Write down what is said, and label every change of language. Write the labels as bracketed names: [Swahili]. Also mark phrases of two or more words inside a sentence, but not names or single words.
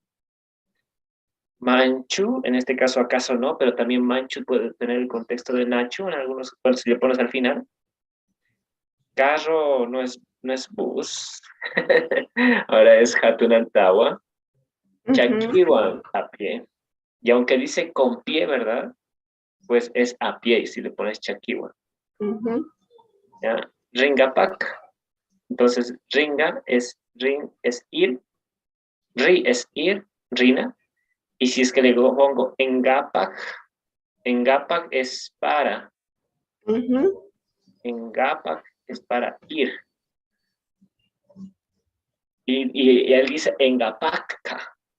[Spanish] Manchu, en este caso acaso no, pero también Manchu puede tener el contexto de Nacho, en algunos cuando si le pones al final. Carro no es bus, ahora es [Quechua] Hatun Antawa. [Spanish] Chakiwan, a pie. Y aunque dice con pie, ¿verdad? Pues es a pie y si le pones Chakiwan. ¿Ya? Ringapak. Entonces, ringa es ir, ri es ir, rina. Y si es que le pongo engapak es para. Engapak es para ir. Y él dice engapakka.